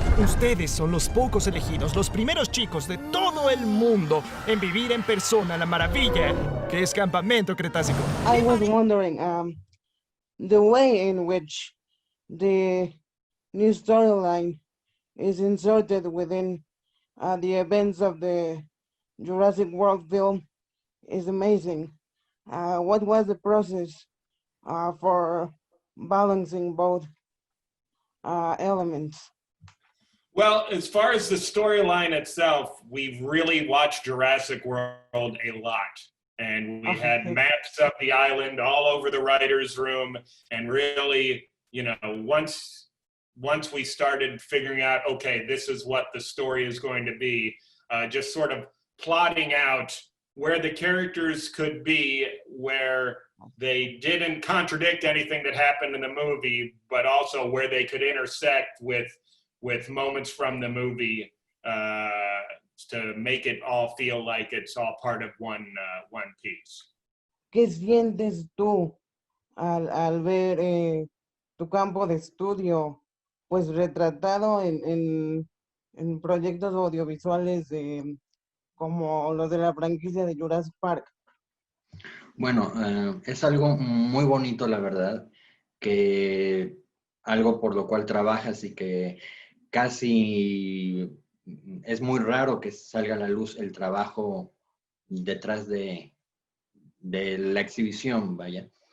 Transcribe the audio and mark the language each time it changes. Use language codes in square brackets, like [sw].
[es] Ustedes son los pocos elegidos, los primeros chicos de todo el mundo en vivir en persona la maravilla que es Campamento Cretácico. [en] I was wondering, the way in which the new storyline is inserted within the events of the Jurassic World film is amazing. What was the process for balancing both elements? Well, as far as the storyline itself, we've really watched Jurassic World a lot. And we had maps of the island all over the writer's room. And really, you know, once we started figuring out, okay, this is what the story is going to be, just sort of plotting out where the characters could be, where they didn't contradict anything that happened in the movie, but also where they could intersect with moments from the movie to make it all feel like it's all part of one piece. [es] ¿Qué sientes tú al ver tu campo de estudio pues retratado en proyectos audiovisuales como los de la franquicia de Jurassic Park? Bueno, es algo muy bonito, la verdad, que algo por lo cual trabajas y que casi es muy raro que salga a la luz el trabajo detrás de la exhibición, vaya.